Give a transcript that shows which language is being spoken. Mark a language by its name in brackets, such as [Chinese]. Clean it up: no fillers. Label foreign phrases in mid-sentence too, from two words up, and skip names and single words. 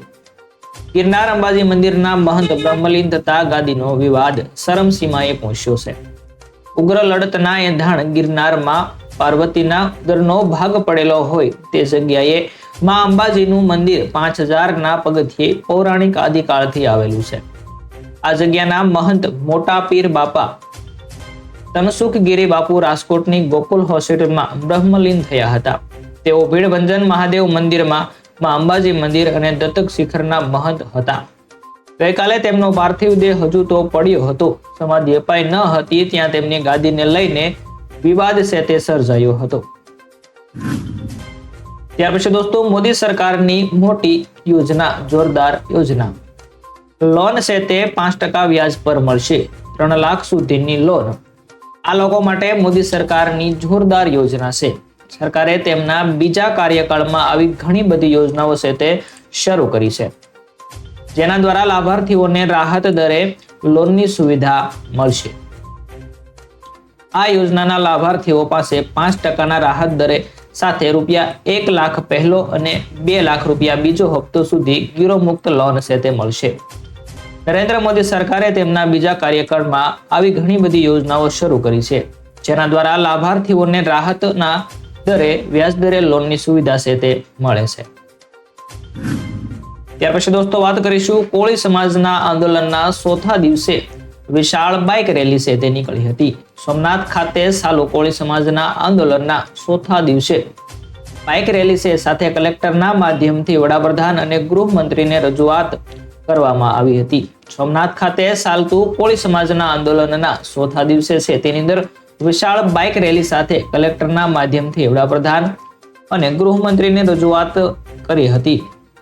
[Gujarati] ગિરનાર અંબાજી મંદિરના મહંત બ્રહ્મલીન થતા ગાદીનો વિવાદ ચરમસીમાએ પહોંચ્યો છે। ઉગ્ર લડતના એંધાણ ગિરનારમાં પાર્વતીના ઉદરનો ભાગ પડેલો હોય તે જગ્યાએ માં અંબાજીનું મંદિર 5000ના પગથિયે પૌરાણિક આદિકાળથી આવેલું છે। આ જગ્યાના મહંત મોટા પીર બાપા તનસુખગિરી બાપૂ રાજકોટની ગોકુલ હોસ્પિટલ મેં બ્રહ્મલીન થયા હતા। તેઓ ભીડભંજન મહાદેવ મંદિર મેં માં અંબાજી મંદિર અને દત્તક શિખરના મહંત હતા। ગઈકાલે તેમનો પાર્થિવ દેહ હજૂ તો પડ્યો હતો। સમાધિ અપાઈ ન હતી ત્યાં તેમની ગાદીને લઈને વિવાદ સે તે સર્જાયો હતો। ત્યાર પછી દોસ્તોં મોદી સરકારની મોટી યોજના, જોરદાર યોજના। લોન સે તે 5% વ્યાજ પર મળશે। 3 લાખ સુધીની લોન। આ લોકો માટે મોદી સરકારની જોરદાર યોજના છે। સરકારે તેમના બીજા કાર્યકાળમાં આવી ઘણી બધી યોજનાઓ છે તે શરૂ કરી છે, જેના દ્વારા લાભાર્થીઓને રાહત દરે લોનની સુવિધા મળશે। આ યોજનાના લાભાર્થીઓ પાસે 5% રાહત દરે સાથે ₹1 લાખ પહેલો અને 2 લાખ રૂપિયા બીજો હપ્તો સુધી ગીરો મુક્ત લોન છે તે મળશે। નરેન્દ્ર મોદી સરકારે તેમના બીજા કાર્યકાળમાં આવી ઘણી બધી યોજનાઓ શરૂ કરી છે, જેના દ્વારા લાભાર્થીઓને રાહતના દરે વ્યાજ દરે લોનની સુવિધા છે તે મળે છે। ત્યાર પછી દોસ્તોં વાત કરીશું કોળી સમાજના આંદોલનના ચોથા દિવસે વિશાળ [English] bike rally [Gujarati] છે તે નિકળી હતી। સોમનાથ ખાતે ચાલુ કોળી સમાજના આંદોલનના ચોથા દિવસે [English] bike rally [Gujarati] છે સાથે કલેક્ટરના માધ્યમથી વડાપ્રધાન અને ગૃહમંત્રીને રજૂઆત કરવામાં આવી હતી। સોમનાથ ખાતે ચાલતું કોળી સમાજના આંદોલનના ચોથા દિવસે છે તેની અંદર વિશાળ [English] bike rally [Gujarati] સાથે કલેક્ટરના માધ્યમથી વડાપ્રધાન અને ગૃહમંત્રીને રજૂઆત કરી હતી।